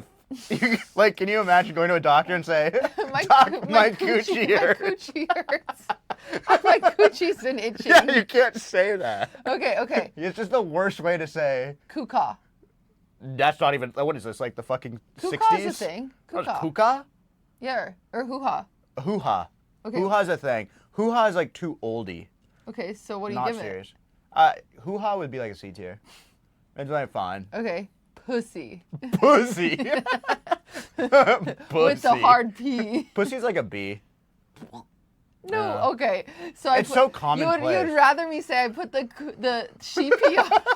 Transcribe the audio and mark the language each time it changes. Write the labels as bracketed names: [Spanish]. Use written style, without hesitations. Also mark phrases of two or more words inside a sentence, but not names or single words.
[English] Like, can you imagine going to a doctor and say, Doc, my coochie hurts. My coochie hurts. My coochie's been itching. Yeah, you can't say that. Okay. It's just the worst way to say. Kuka. That's not even, what is this, like the fucking Kuka's 60s? a thing. Oh, Kuka. Kuka? Yeah, or hoo-ha. Hoo-ha. Okay. Hoo-ha's a thing. Hoo-ha is like too oldie. Okay, so what do you Not give serious. Hoo-ha would be like a C tier. It's like fine. it? Okay, pussy. Pussy. Pussy. With the hard P. Pussy's like a B. No, Yeah. okay. So It's so commonplace. You'd rather me say I put the sheepy on.